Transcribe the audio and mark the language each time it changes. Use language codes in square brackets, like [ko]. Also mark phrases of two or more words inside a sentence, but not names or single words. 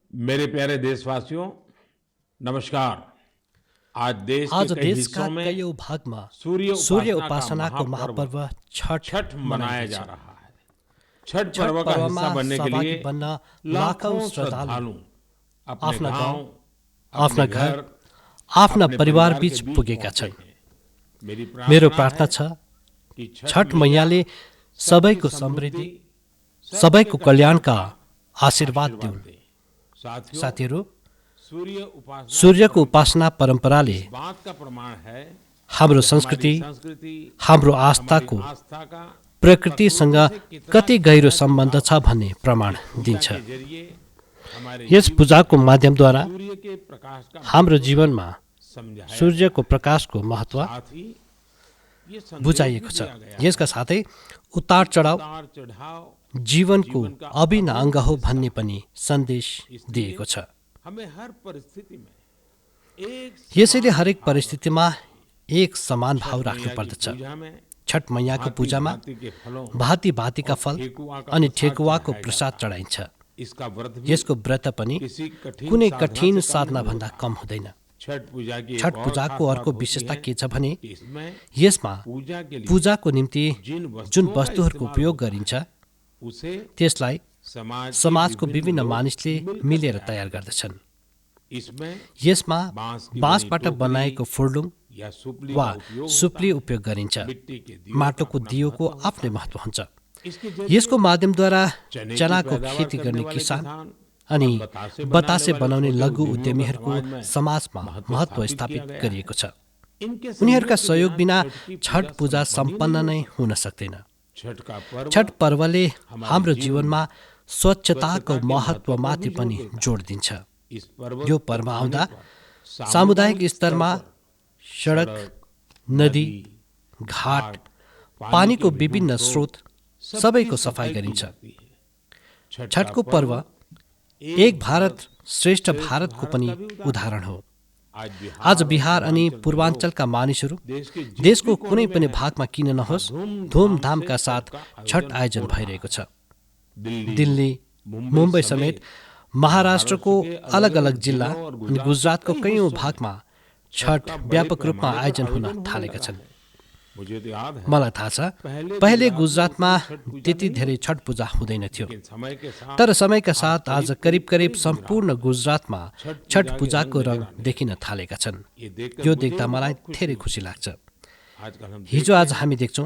[hi] मेरे प्यारे देशवासियों, नमस्कार। आज देश के आज कई [ne] देशका [hi] हिस्सों में [ne] कयौं भागमा [hi] सूर्य [ne] सूर्य [hi] उपासना का [ne] उपासनाको [hi] महापर्व [ne] महापर्व छठ [hi] छठ मनाया [ne] मनाइँदैछ। [hi] जा रहा है। छठ [ne] छठ [hi] पर्व का [ne] पर्वमा [hi] हिस्सा बनने के [ne] सहभागी [hi] लिए [ne] बन्न लाखौं [hi] लाखों [ne] श्रद्धालु [hi] श्रद्धालु अपने [ne] आफ्ना गाउँ, [hi] गांव, [ne] आफ्ना [hi] अपने [ne] घर, [hi] घर, [ne] आफ्ना [hi] अपने [ne] परिवार [hi] परिवार के बीच [ne] बीच पुगेका [hi] पहुंचे [ne] छन्। [hi] हैं। मेरी [ne] मेरो [hi] प्रार्थना [ne] प्रार्थना [hi] है [ne] छ [hi] कि छठ मैया [ne] मैयाले [hi] सबकी [ne] सबैको [hi] समृद्धि, [ne] समृद्धि, सबैको कल्याणका आशीर्वाद आशीर्वाद दिउन्। [hi] दे। साथियों, [ne] साथीहरू, [hi] सूर्य उपासना की [ne] सूर्यको [hi] परंपरा [ne] उपासना परम्पराले [hi] इस बात का प्रमाण है [ne] हाम्रो [hi] कि हमारी संस्कृति, [ne] संस्कृति, हाम्रो [hi] हमारी [ne] आस्थाको [hi] आस्था का [ne] प्रकृतिसँग [hi] प्रकृति से कितना [ne] कति गहिरो [hi] गहरा [ne] सम्बन्ध [hi] जुड़ाव [ne] छ भन्ने प्रमाण [hi] पूजा [ne] दिन्छ। [hi] के जरिए हमारे [ne] यस [hi] जीवन [ne] पूजाको [hi] में [ne] माध्यमद्वारा [hi] सूर्य के प्रकाश का [ne] हाम्रो [hi] महत्व [ne] जीवनमा [hi] समझाया [ne] सूर्यको प्रकाशको महत्व [hi] साथ ही ये संदेश [ne] बुझाइएको [hi] भी [ne] छ। [hi] दिया गया [ne] यसका साथै उतार चढाव [hi] उतार चढ़ाव [ne] जीवनको [hi] जीवन का [ne] अभिन्न अङ्ग हो [hi] हिस्सा [ne] भन्ने पनि सन्देश [hi] इसलिए [ne] दिएको छ। [hi] हमें हर परिस्थिति में एक [ne] यसैले [hi] समान [ne] हरेक [hi] भाव [ne] परिस्थितिमा एक समान [hi] छठ [ne] भाव [hi] मैया [ne] राख्नु [hi] की [ne] पर्दछ। [hi] पूजा में [ne] छठ मैयाको पूजामा [hi] भांति के फलों [ne] भाँति भाँतिका [hi] और [ne] फल [hi] ठेकुआ का [ne] अनि [hi] प्रसाद [ne] ठेकुवाको [hi] चढ़ाया [ne] प्रसाद [hi] जाता है। [ne] चढाइन्छ। [hi] इसका व्रत भी [ne] यसको व्रत पनि [hi] किसी [ne] कुनै [hi] साधना [ne] कठिन [hi] से कम [ne] साधना [hi] नहीं [ne] भन्दा [hi] होता। [ne] कम हुँदैन। [hi] छठ पूजा की एक [ne] छठ [hi] और [ne] पूजाको [hi] खास [ne] अर्को [hi] बात [ne] विशेषता [hi] होती [ne] के [hi] है [ne] छ भने [hi] कि इसमें [ne] यसमा [hi] पूजा के लिए [ne] पूजाको निम्ति [hi] जिन [ne] जुन [hi] वस्तुओं का [ne] वस्तुहरूको [hi] इस्तेमाल [ne] उपयोग [hi] होता है, [ne] गरिन्छ [hi] उसे [ne] त्यसलाई समाजको विभिन्न [hi] लोग [ne] मानिसले [hi] मिलकर [ne] मिलेर [hi] तैयार [ne] तयार [hi] करते [ne] गर्दछन्। [hi] हैं। इसमें [ne] यसमा [hi] बाँस की [ne] बाँसबाट [hi] बनी टोकरी [ne] बनाएको फुर्लुङ [hi] या सुपली [ne] वा [hi] का उपयोग [ne] सुप्ली [hi] होता है। [ne] उपयोग गरिन्छ। [hi] मिट्टी के दियों का [ne] माटोको [hi] अपना [ne] दियोको [hi] महत्व होता [ne] आफ्नै [hi] है। [ne] महत्व हुन्छ। [hi] इसके जरिए [ne] यसको माध्यमद्वारा [hi] चने की [ne] चनाको [hi] पैदावार [ne] खेती [hi] करने [ne] गर्ने [hi] वाले किसान [ne] किसान अनि [hi] और बतासे [ne] बतासे बनाउने [hi] छोटे [ne] लघु [hi] उद्यमियों का [ne] उद्यमीहरूको [hi] समाज में [ne] समाजमा [hi] महत्व [ne] महत्व [hi] स्थापित [ne] स्थापित [hi] किया गया [ne] गरिएको छ। [hi] इनके [ne] उनीहरूका [hi] के सहयोग बिना छठ की [ne] छठ पूजा [hi] संपन्न [ne] सम्पन्न [hi] नहीं [ne] नै हो हुन सक्दैन। [hi] छठ का पर्व [ne] छठ पर्वले [hi] हमारे [ne] हाम्रो [hi] जीवन [ne] जीवनमा स्वच्छताको [hi] स्वच्छता के [ne] महत्त्वमाथि [hi] महत्व पर [ne] पनि [hi] भी जोर [ne] जोड दिन्छ। [hi] इस पर्व [ne] यो [hi] को [ne] पर्व [hi] आने [ne] आउँदा [hi] पर [ne] सामुदायिक [hi] स्तर [ne] स्तरमा [hi] पर [ne] सडक, नदी, घाट, पानीको विभिन्न स्रोत सबैको सफाई गरिन्छ। छठको पर्व एक भारत श्रेष्ठ भारतको पनि उदाहरण हो। आज बिहार अनि पूर्वाञ्चलका मानिसहरू देशको कुनै पनि भागमा किन नहोस् धुमधामका साथ छठ आयोजन भइरहेको छ। दिल्ली, मुम्बई समेत महाराष्ट्रको अलग अलग जिल्ला अनि गुजरातको कयौं भागमा छठ व्यापक रूपमा आयोजन हुन थालेका छन्। [hi] मुझे तो याद है [ne] मलाई थाहा छ पहिले गुजरातमा त्यति धेरै छठ पूजा हुँदैन थियो, [hi] समय के साथ [ne] तर समयका साथ आज करिब करिब सम्पूर्ण गुजरातमा छठ पूजाको रङ देखिन थालेका छन्। यो देख्दा मलाई धेरै खुसी लाग्छ। [hi] आजकल हम [ne] हिजो आज हामी देख्छौँ